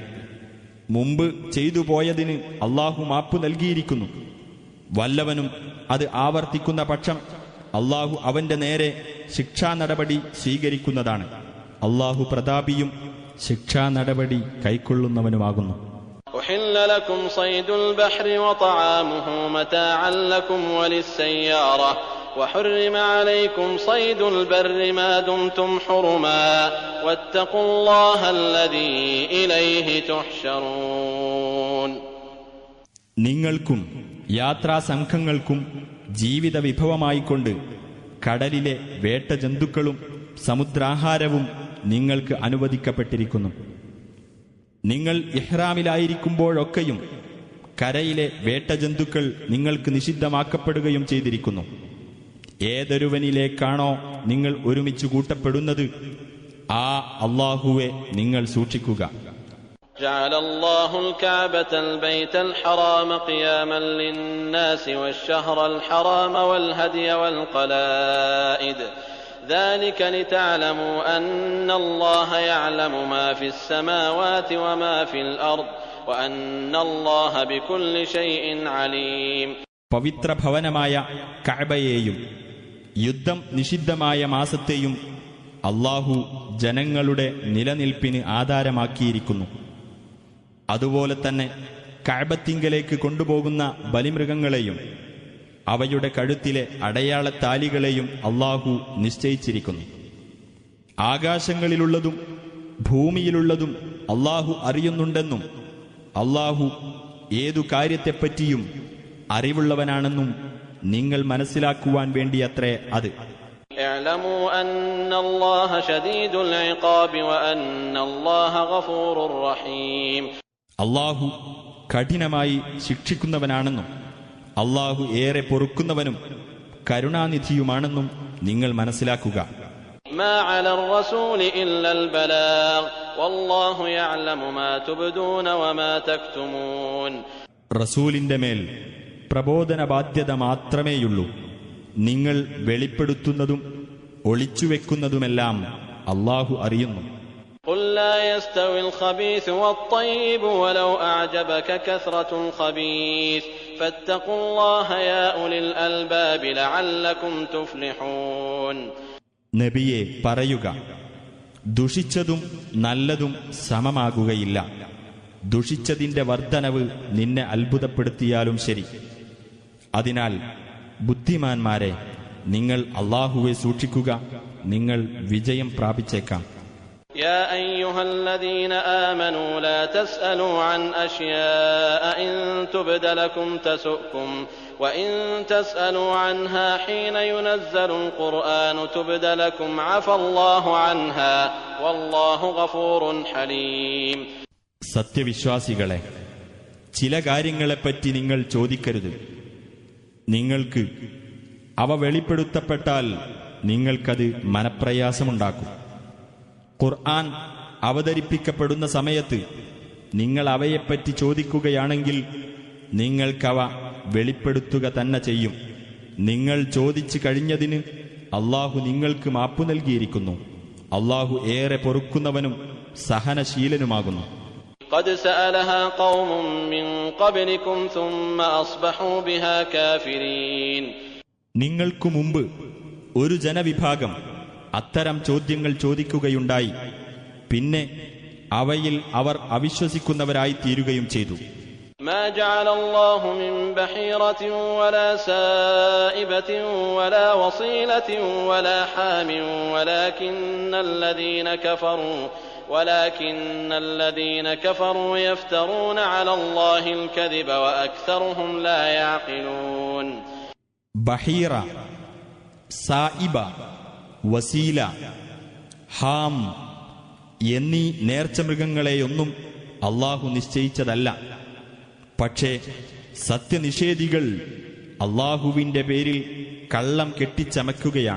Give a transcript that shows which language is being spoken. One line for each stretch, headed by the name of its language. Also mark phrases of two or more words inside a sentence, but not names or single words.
Malayalam: മുമ്പ് ചെയ്തു പോയതിന് അല്ലാഹു മാപ്പു നൽകിയിരിക്കുന്നു. വല്ലവനും അത് ആവർത്തിക്കുന്ന പക്ഷം അല്ലാഹു അവന്റെ നേരെ ശിക്ഷാ നടപടി സ്വീകരിക്കുന്നതാണ്. അല്ലാഹു പ്രതാപിയും ശിക്ഷാ നടപടി കൈക്കൊള്ളുന്നവനുമാകുന്നു.
Arabic: أحل لكم صيد البحر وطعامه متاعا لكم وللسيارة وحرم عليكم صيد البر ما دمتم حرما واتقوا الله الذي إليه تحشرون.
Malayalam: നിങ്ങൾക്കും യാത്രാസംഘങ്ങൾക്കും ജീവിത വിഭവമായിക്കൊണ്ട് കടലിലെ വേട്ടജന്തുക്കളും സമുദ്രാഹാരവും നിങ്ങൾക്ക് അനുവദിക്കപ്പെട്ടിരിക്കുന്നു. നിങ്ങൾ ഇഹ്റാമിലായിരിക്കുമ്പോഴൊക്കെയും കരയിലെ വേട്ടജന്തുക്കൾ നിങ്ങൾക്ക് നിഷിദ്ധമാക്കപ്പെടുകയും ചെയ്തിരിക്കുന്നു. ഏതൊരുവനിലേക്കാണോ നിങ്ങൾ ഒരുമിച്ച് കൂട്ടപ്പെടുന്നത് ആ അല്ലാഹുവെ നിങ്ങൾ സൂക്ഷിക്കുക.
Arabic: جعل الله الكعبة البيت الحرام قياما للناس والشهر الحرام والهدي والقلائد ذلك لتعلموا أن الله يعلم ما في السماوات وما في الأرض وأن الله بكل شيء عليم.
Malayalam: പവിത്ര ഭവനമായ കഅബയെയും യുദ്ധം നിഷിദ്ധമായ മാസത്തെയും അല്ലാഹു ജനങ്ങളുടെ നിലനിൽപ്പിന് ആധാരമാക്കിയിരിക്കുന്നു. അതുപോലെ തന്നെ കഅബത്തിങ്കലേക്ക് കൊണ്ടുപോകുന്ന ബലിമൃഗങ്ങളെയും അവയുടെ കഴുത്തിലെ അടയാളത്താലികളെയും അല്ലാഹു നിശ്ചയിച്ചിരിക്കുന്നു. ആകാശങ്ങളിലുള്ളതും ഭൂമിയിലുള്ളതും അല്ലാഹു അറിയുന്നുണ്ടെന്നും അല്ലാഹു ഏതു കാര്യത്തെപ്പറ്റിയും അറിവുള്ളവനാണെന്നും നിങ്ങൾ മനസ്സിലാക്കുവാൻ വേണ്ടിയത്രേ അത്.
Arabic: اعلموا أن الله شديد العقاب وأن الله غفور رحيم.
Malayalam: അല്ലാഹു കഠിനമായി ശിക്ഷിക്കുന്നവനാണെന്നും അല്ലാഹു ഏറെ പൊറുക്കുന്നവനും കരുണാനിധിയുമാണെന്നും നിങ്ങൾ മനസ്സിലാക്കുക.
Arabic: ما على الرسول إلا البلاغ والله يعلم ما تبدون وما تكتمون.
Malayalam: റസൂലിന്റെ മേൽ പ്രബോധന ബാധ്യത മാത്രമേയുള്ളൂ. നിങ്ങൾ വെളിപ്പെടുത്തുന്നതും ഒളിച്ചുവെക്കുന്നതുമെല്ലാം അല്ലാഹു അറിയുന്നു.
Arabic: قل لا يستوي الخبيث والطيب ولو أعجبك كثرة الخبيث فاتقوا الله يا أولي الألباب لعلكم تفلحون.
Malayalam: നബിയെ പറയുക, ദുഷിച്ചതും നല്ലതും സമമാകുകയില്ല. ദുഷിച്ചതിന്റെ വർധനവ് നിന്നെ അത്ഭുതപ്പെടുത്തിയാലും ശരി. അതിനാൽ ബുദ്ധിമാന്മാരെ, നിങ്ങൾ അല്ലാഹുവെ സൂക്ഷിക്കുക, നിങ്ങൾ വിജയം പ്രാപിച്ചേക്കാം.
Arabic: يا أيها الذين آمنوا لا تسألوا عن أشياء إن تبد لكم تسؤكم وإن تسألوا عنها حين ينزل القرآن تبد لكم عفى الله عنها والله غفور حليم.
Malayalam: സത്യവിശ്വാസികളെ, ചില കാര്യങ്ങളെപ്പറ്റി നിങ്ങൾ ചോദിക്കരുത്. നിങ്ങൾക്ക് അവ വെളിപ്പെടുത്തപ്പെട്ടാൽ നിങ്ങൾക്കത് മനപ്രയാസമുണ്ടാക്കും. ഖുർആൻ അവതരിപ്പിക്കപ്പെടുന്ന സമയത്ത് നിങ്ങൾ അവയെപ്പറ്റി ചോദിക്കുകയാണെങ്കിൽ നിങ്ങൾക്കവ വെളിപ്പെടുത്തുക തന്നെ ചെയ്യും. നിങ്ങൾ ചോദിച്ചു കഴിഞ്ഞതിന് അല്ലാഹു നിങ്ങൾക്ക് മാപ്പു നൽകിയിരിക്കുന്നു. അല്ലാഹു ഏറെ പൊറുക്കുന്നവനും സഹനശീലനുമാകുന്നു.
Arabic: قد سألها قوم من قبلكم ثم أصبحوا بها كافرين.
Malayalam: നിങ്ങൾക്കു മുമ്പ് ഒരു ജനവിഭാഗം അത്തരം ചോദ്യങ്ങൾ ചോദിക്കുകയുണ്ടായി. പിന്നെ അവയിൽ അവർ അവിശ്വസിക്കുന്നവരായി തീരുകയും ചെയ്തു.
Arabic: ما جعل الله من بحيرة ولا سائبة ولا وصيلة ولا حام ولكن الذين كفروا يفترون على الله الكذب وأكثرهم لا يعقلون.
Malayalam: ബഹീറ, സായിബ, വസീല, ഹാം എന്നീ നേർച്ചമൃഗങ്ങളെയൊന്നും അല്ലാഹു നിശ്ചയിച്ചതല്ല. പക്ഷേ സത്യനിഷേധികൾ അല്ലാഹുവിന്റെ പേരിൽ കള്ളം കെട്ടിച്ചമയ്ക്കുകയാണ്.